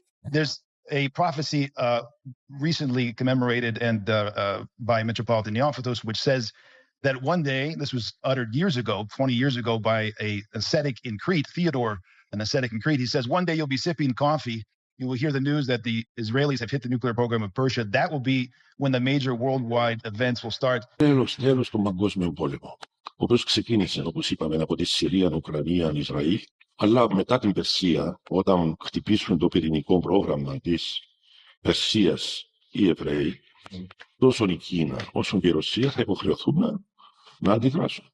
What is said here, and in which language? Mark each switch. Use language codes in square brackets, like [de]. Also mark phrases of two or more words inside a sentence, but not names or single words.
[en] There's a prophecy recently commemorated and by Metropolitan Neophytos, which says that one day, this was uttered years ago, 20 years ago, by an ascetic in Crete, Theodore, an ascetic in Crete. He says, one day you'll be sipping coffee, you will hear the news that the Israelis have hit the nuclear program of Persia. That will be when the major worldwide events will start. [el] Τέλος στον παγκόσμιο πόλεμο, ο οποίος ξεκίνησε, όπως είπαμε, από τη Συρία, Ουκρανία, Ισραήλ, αλλά μετά την Περσία, όταν χτυπήσουν το πυρηνικό πρόγραμμα της Περσίας οι Εβραίοι, τόσο η Κίνα όσο και η Ρωσία θα υποχρεωθούν να αντιδράσουν.